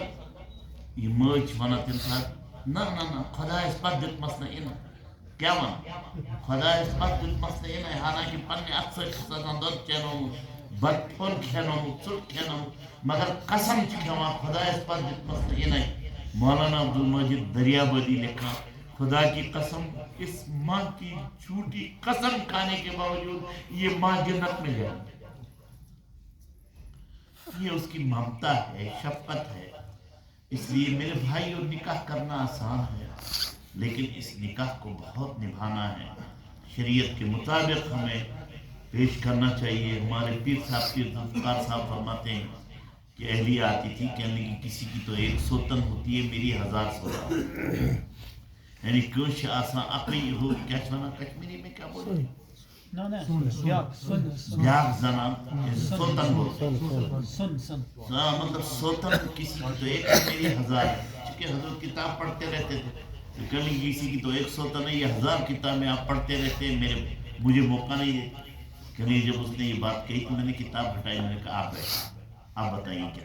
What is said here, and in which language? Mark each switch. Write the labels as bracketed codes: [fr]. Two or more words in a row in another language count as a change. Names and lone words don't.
[ks] یہ مٲج چھ ونان تمہِ ساتہٕ نہ نہ نہ خۄدایس پتہٕ دیُتمس نہٕ اِنہٕ. کیا ون خۄدایس پتہٕ دیُتمس نہٕ اِنَے, حالانکہ پننہِ اتھٕ سۭتۍ چھُس آسان دۄد چینومُت, بتہٕ پھوٚل کھینومُت, ژوٚٹ کھینومُت, مگر قسم چھ کھٮ۪وان خۄدایس پتہٕ دیُتمس نہٕ اِنَے. [ur] مولانا عبدالمجید دریابادی لکھا خدا کی قسم اس ماں کی جھوٹی قسم کھانے کے باوجود یہ ماں جنت میں جائے. یہ اس کی ممتا ہے, شفقت ہے. اس لیے میرے بھائیوں, نکاح کرنا آسان ہے لیکن اس نکاح کو بہت نبھانا ہے. شریعت کے مطابق ہمیں پیش کرنا چاہیے. ہمارے پیر صاحب ذوالفقار صاحب فرماتے ہیں کہ اہلیہ آتی تھی کہنے کی کسی کی تو 1 سوتن ہوتی ہے, میری 1000 سوتن. یعنی [ks] کٲنٛسہِ چھِ آسان اَکٕے ہُہ کیٛاہ چھِ وَنان [ur] کشمیری میں کیا بولے [ks] بیٛاکھ زنان [ur] سوتن بولتے مطلب سوتن کسی کی تو 1 ہے, میری 1000 ہے. چونکہ حضرت کتاب پڑھتے رہتے تھے, کبھی کسی کی تو 1 سوتن ہے, یہ 1000 کتابیں آپ پڑھتے رہتے ہیں, مجھے موقع نہیں دیتے. کہ جب اس نے یہ بات کہی تو میں نے کتاب ہٹائی, میں نے کہا آپ بیٹھے, آپ بتائیے کیا.